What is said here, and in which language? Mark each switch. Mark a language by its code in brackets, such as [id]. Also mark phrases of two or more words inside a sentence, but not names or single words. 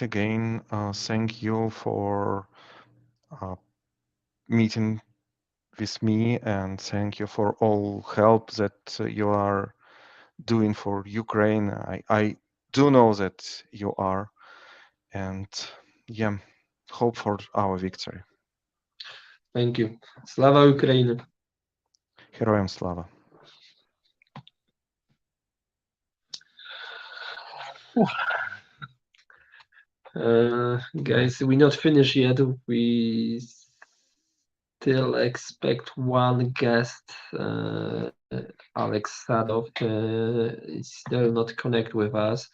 [en] Again, thank you for meeting with me, and thank you for all help that you are doing for Ukraine. I do know that you are, and yeah, hope for our victory. Thank you. [uk] Слава Україні. Героям слава. [en] Guys, we're not finished yet. We still expect one guest. Alex Sadov is still not connect with us.